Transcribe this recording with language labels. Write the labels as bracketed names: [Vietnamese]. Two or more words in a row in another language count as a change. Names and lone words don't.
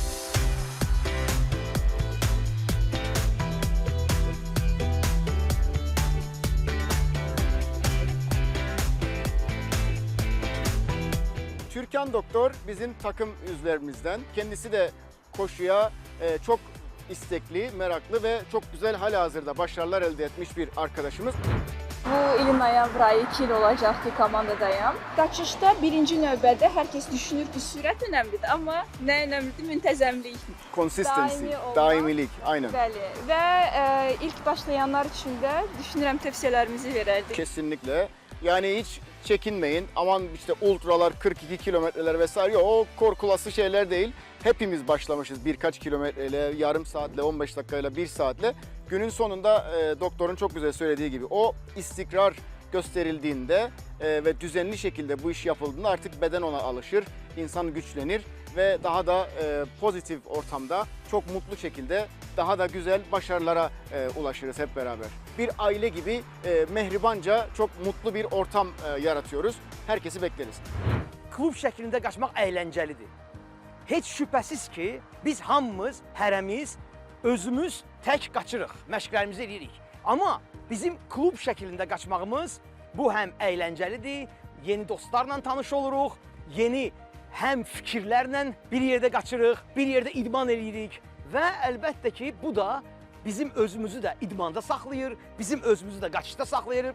[Turkish] Türkan Doktor bizim takım üyelerimizden. Kendisi de koşuya çok istekli, meraklı ve çok güzel halihazırda başarılar elde etmiş bir arkadaşımız. [Azerbaijani] Bu ilin noyabr ayı 2 il olacaq ki komandadayam. Qaçışda birinci növbədə hər kəs düşünür ki, sürət önəmlidir, amma nə önəmlidir? Müntəzəmlik. Consistency, Daimi olmaq. daimilik, aynen. Bəli. Və ilk başlayanlar üçün də düşünürəm tövsiyelərimizi verərdik. [Turkish] Kesinlikle. Yani hiç çekinmeyin. Aman işte ultralar 42 kilometreler vesaire yok. O korkulası şeyler değil. Hepimiz başlamışız birkaç kilometreyle, yarım saatle, 15 dakikayla, 1 saatle. Günün sonunda doktorun çok güzel söylediği gibi o istikrar gösterildiğinde ve düzenli şekilde bu iş yapıldığında artık beden ona alışır, insan güçlenir ve daha da pozitif ortamda çok mutlu şekilde daha da güzel başarılara ulaşırız hep beraber. Bir aile gibi mehribanca çok mutlu bir ortam yaratıyoruz. Herkesi bekleriz. [Azerbaijani] Klub şəklində qaçmaq əyləncəlidir. Heç şübhəsiz ki, biz hamımız, hərəmiz, özümüz tək qaçırıq, məşqlərimizi edirik. Amma bizim klub şəklində qaçmağımız bu həm əyləncəlidir, yeni dostlarla tanış oluruq, yeni həm fikirlərlə bir yerdə qaçırıq, bir yerdə idman edirik və əlbəttə ki, bu da bizim özümüzü də idmanda saxlayır, bizim özümüzü də qaçışda saxlayır.